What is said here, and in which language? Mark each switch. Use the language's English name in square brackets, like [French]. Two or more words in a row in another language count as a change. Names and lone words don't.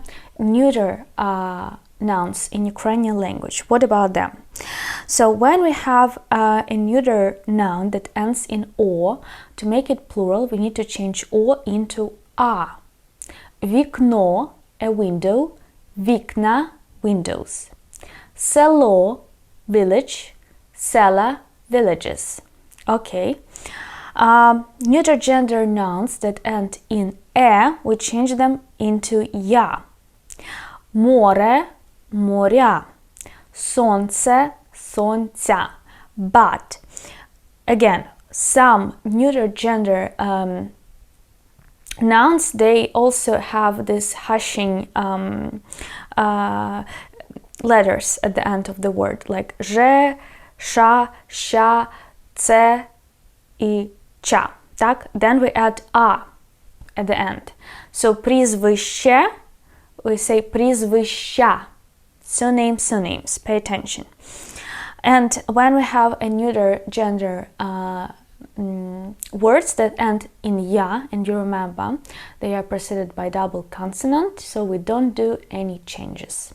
[English] Neuter nouns in Ukrainian language. What about them? So when we have a neuter noun that ends in o, to make it plural, we need to change o into a. Вікно, a window, вікна, windows. Село, village, села, villages. Okay. Neuter gender nouns that end in e, we change them into я. [Ukrainian] Море, моря. Сонце, сонця. [English] But, again, some neuter gender nouns, they also have this hashing letters at the end of the word, like же, ша, ща, це і ча. Так? Then we add a at the end. So прізвище, we say прізвища. Surnames, surnames. Pay attention. And when we have a neuter gender words that end in ya, and you remember, they are preceded by double consonant, so we don't do any changes.